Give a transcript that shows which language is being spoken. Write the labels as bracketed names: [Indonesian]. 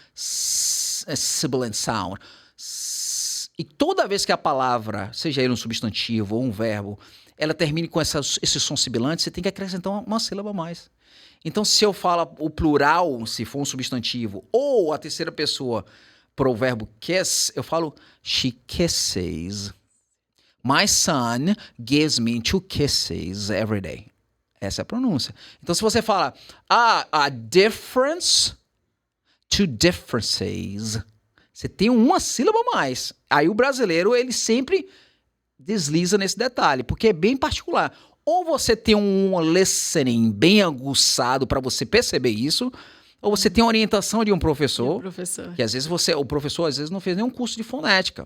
[Portuguese] Sibilant sound. E toda vez que a palavra, seja ele um substantivo ou um verbo, ela termine com esse som sibilante, você tem que acrescentar uma sílaba a mais. Então, se eu falo o plural, se for um substantivo, ou a terceira pessoa para o verbo kiss, eu falo [English] she kisses. My son gives me 2 kisses every day. [Portuguese] Essa é a pronúncia. Então, se você fala a difference, 2 differences, você tem uma sílaba a mais. Aí o brasileiro, ele sempre desliza nesse detalhe, porque é bem particular. Ou você tem um listening bem aguçado para você perceber isso, ou você tem a orientação de um professor, que às vezes o professor às vezes não fez nenhum curso de fonética.